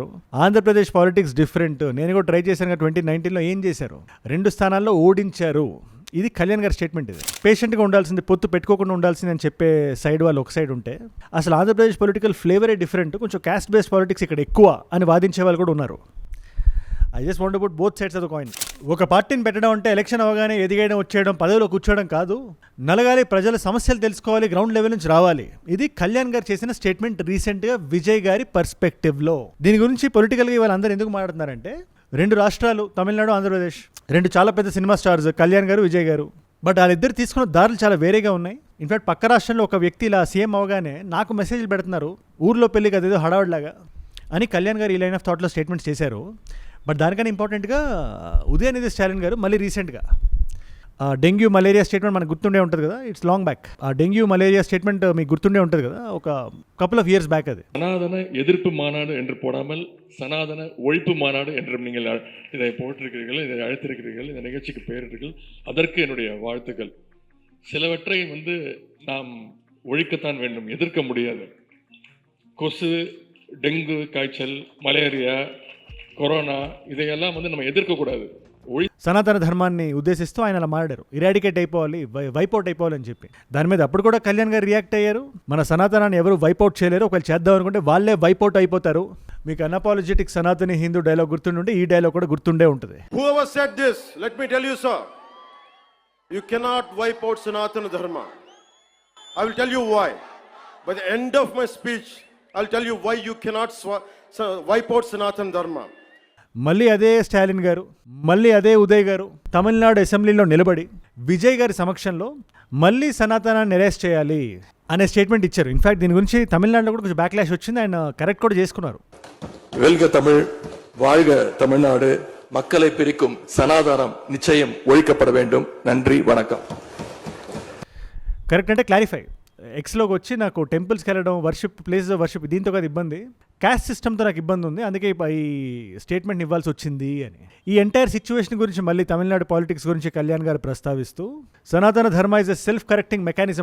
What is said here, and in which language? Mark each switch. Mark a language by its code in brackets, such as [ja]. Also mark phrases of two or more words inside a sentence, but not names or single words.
[te] ఆంధ్రప్రదేశ్ [en] politics different. [te] నేను కూడా ట్రై చేశాను 2019లో. ఏం చేశారు? 2 స్థానాల్లో ఓడించారు. ఇది కళ్యాణ్ గారి స్టేట్మెంట్. ఇది పేషెంట్గా ఉండాల్సింది, పొత్తు పెట్టుకోకుండా ఉండాల్సింది అని చెప్పే సైడ్ వాళ్ళు ఒక సైడ్ ఉంటే, అసలు ఆంధ్రప్రదేశ్ [en] political flavour different, [te] కొంచెం [en] caste based politics [te] ఇక్కడ ఎక్కువ అని వాదించే వాళ్ళు కూడా ఉన్నారు. [en] I just want about both sides of the coin. [te] ఒక పార్టీని పెట్టడం అంటే ఎలక్షన్ అవగానే ఎదిగేయడం, వచ్చేయడం, పదవిలో కూర్చోవడం కాదు. నలగాలి, ప్రజల సమస్యలు తెలుసుకోవాలి, [en] ground level [te] నుంచి రావాలి. ఇది కళ్యాణ్ గారు చేసిన [en] statement recently [te] విజయ్ గారి పర్స్పెక్టివ్లో. దీని గురించి పొలిటికల్గా వాళ్ళందరూ ఎందుకు మాట్లాడుతున్నారంటే, 2 రాష్ట్రాలు, తమిళనాడు, ఆంధ్రప్రదేశ్, 2 చాలా పెద్ద [en] cinema stars, [te] కళ్యాణ్ గారు, విజయ్ గారు. బట్ వాళ్ళిద్దరు తీసుకున్న దారులు చాలా వేరేగా ఉన్నాయి. [en] in fact [te] పక్క రాష్ట్రంలో ఒక వ్యక్తి ఇలా సీఎం అవగానే నాకు మెసేజ్లు పెడుతున్నారు, ఊర్లో పెళ్లి కదా ఏదో హడావడిలాగా అని కళ్యాణ్ గారు ఈ [en] line of thought [te] స్టేట్మెంట్స్ చేశారు. బట్ దానికన్నా ఇంపార్టెంట్గా ఉదయనిధి స్టాలిన్ గారు మళ్ళీ రీసెంట్గా [en] dengue malaria statement [te] మనకు గుర్తుండే ఉంటుంది కదా, [en] it's long back. [te] ఆ [en] dengue malaria statement [te] మీకు గుర్తుండే ఉంటుంది కదా, ఒక [en] couple of years back. [te] అది [ta] சனாதன எதிர்ப்பு மாநாடு என்று போடாமல் சனாதன ஒழிப்பு மாநாடு என்று நீங்கள் இதை போட்டிருக்கிறீர்கள், இதை அழைத்திருக்கிறீர்கள், இந்த நிகழ்ச்சிக்கு பெயரிட்டீர்கள். அதற்கு என்னுடைய வாழ்த்துக்கள். சிலவற்றை நாம் ஒழிக்கத்தான் வேண்டும், எதிர்க்க முடியாது. கொசு, டெங்கு காய்ச்சல், மலேரியா, கொரோனா இதையெல்லாம் நம்ம எதிர்க்கக்கூடாது. [te] సనాతన ధర్మాన్ని ఉద్దేశిస్తూ ఆయన అలా మాట్లాడారు, ఇరాడికేట్ అయిపోవాలి, వైపౌట్ అయిపోవాలని చెప్పి. దాని మీద అప్పుడు కూడా కళ్యాణ్ గారు రియాక్ట్ అయ్యారు, మన సనాతనాన్ని ఎవరు వైపౌట్ చేయలేరు, ఒకవేళ చేద్దాం అనుకుంటే వాళ్ళే వైపౌట్ అయిపోతారు. మీకు అన్అపాలజెటిక్ సనాతని హిందూ డైలాగ్ గుర్తుండే, ఈ డైలాగ్ కూడా గుర్తుండే ఉంటుంది. [en] Whoever said this, let me tell you, sir, you cannot wipe out Sanatana Dharma. I will tell you why. By the end of my speech, I will tell you why you cannot wipe out Sanatana Dharma. [te] మళ్ళీ అదే స్టాలిన్ గారు, మళ్ళీ అదే ఉదయ్ గారు తమిళనాడు అసెంబ్లీలో నిలబడి విజయ్ గారి సమక్షంలో మళ్ళీ సనాతనాన్ని అరెస్ట్ చేయాలి అనే స్టేట్మెంట్ ఇచ్చారు. [en] in fact [te] దీని గురించి తమిళనాడులో కూడా కొంచెం బ్యాక్లాష్ వచ్చింది, ఆయన కరెక్ట్ కూడా చేసుకున్నారు. [ta] வெல்க தமிழ், வாழ்க தமிழ்நாடு, மக்களை பிரிக்கும் சனாதனம் நிச்சயம் ஒழிக்கப்பட வேண்டும். நன்றி, வணக்கம். [te] కరెక్ట్ అంటే క్లారిఫై. ఎక్స్లోకి వచ్చి నాకు టెంపుల్స్కి వెళ్ళడం, [en] worship places of worship, [te] దీంతో కాదు ఇబ్బంది, [en] caste system [te] నాకు ఇబ్బంది ఉంది, అందుకే ఈ స్టేట్మెంట్ ఇవ్వాల్సి వచ్చింది అని. ఈ [en] entire situation [te] గురించి మళ్ళీ తమిళనాడు పాలిటిక్స్ గురించి కళ్యాణ్ గారు ప్రస్తావిస్తూ, [en] Sanatana Dharma is a self correcting mechanism.